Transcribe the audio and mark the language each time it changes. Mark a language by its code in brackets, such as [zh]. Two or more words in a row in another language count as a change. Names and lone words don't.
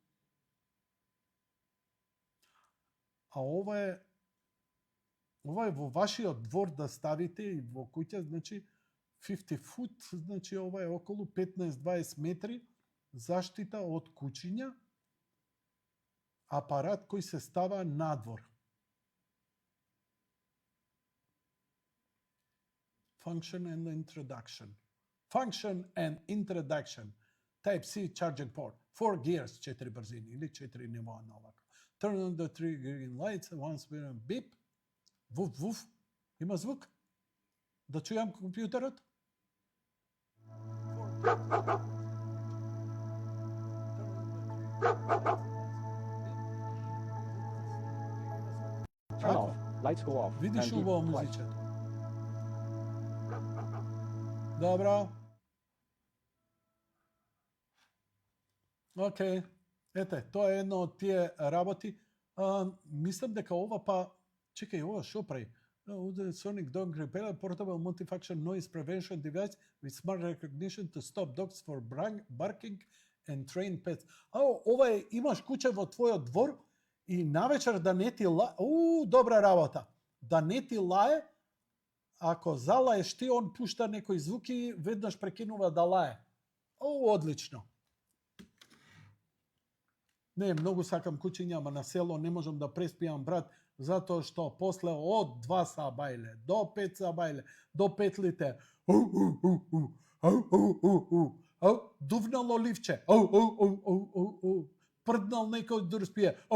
[mk] А ова е во вашиот двор да ставите и во куќа, значи 50 foot, значи ова е околу 15-20 метри заштита од кучиња, апарат кој се става надвор. [en] Function and introduction. Type C charging port. 4 gears, [mk] 4 брзини или 4 нивоа на овако. [en] Turn on the three green lights once we're on beep. [mk] Вуф, вуф. Има звук? Да чујам компјутерот? [en] Turn off. Lights go off. [mk] Видиш [en] and beep [mk] убаво [en] twice. [mk] музичето. Добро. Океј. Ете, тоа е едно од тие работи. Мислам дека ова па... Чекај, ова шо прави? [en] The Sonic Dog Repeller portable multifunction noise prevention device with smart recognition to stop dogs for barking and train pets. [mk] Ова е, имаш куче во твојот двор и навечер да не ти лае... добра работа. Да не ти лае, ако залаеш ти, он пушта некои звуки, веднаш прекинува да лае. Одлично. Не, многу сакам кучиња, ама на село не можам да преспијам, брат, затоа што после од 2 сабајле до 5 сабајле до 5 лите дувнало ливче, прднал некој да спие.